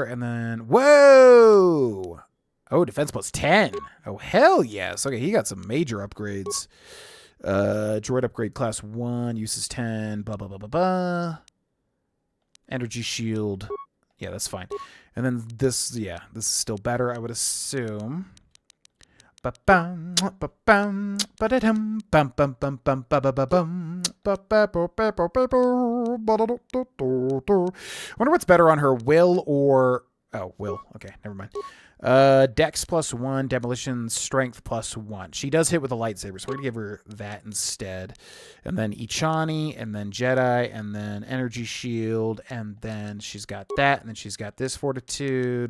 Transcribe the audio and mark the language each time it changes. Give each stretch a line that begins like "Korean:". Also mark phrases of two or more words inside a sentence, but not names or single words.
English: And then, whoa! Oh, defense plus 10. Oh, hell yes. Okay, he got some major upgrades. Droid upgrade class 1, uses 10, blah, blah, blah, blah, blah. Energy shield. Yeah, that's fine. And then this, yeah, this is still better, I would assume. Ba-bum, ba-bum, ba-da-dum, bum, bum, bum, bum, ba-ba-ba-bum, ba-ba-ba-ba-ba-ba-ba-ba-ba-ba-ba-ba. I wonder what's better on her, will or... Oh, will. Okay, never mind. Dex plus 1, demolition strength plus 1. She does hit with a lightsaber, so we're gonna give her that instead. And then Ichani, and then Jedi, and then energy shield, and then she's got that, and then she's got this fortitude.